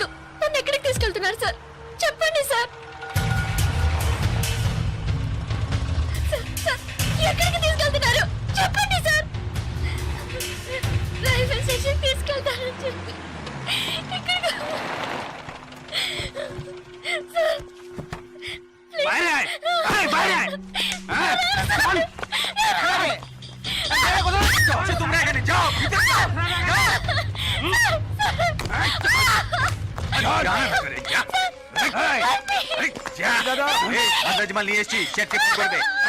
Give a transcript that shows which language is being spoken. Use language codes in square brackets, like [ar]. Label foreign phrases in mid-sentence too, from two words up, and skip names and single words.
[te] నన్ను ఎక్కడికి తీసుకెళ్తున్నారు సార్? చెప్పండి సార్. సార్, సార్, ఎక్కడికి తీసుకెళ్తున్నారు? చెప్పండి సార్. రైల్వే స్టేషన్ తీసుకెళ్తారని చెప్పి ఎక్కడికి? సార్ [bn] বাইরে আয়, আয়, বাইরে আয়। হ্যাঁ, চল। আরে, কোথায় যাচ্ছ? সে তোমরা এখানে যাও, ভিতরে যাও, যাও। মাল নিয়ে এসছি, চেক চেক করবে।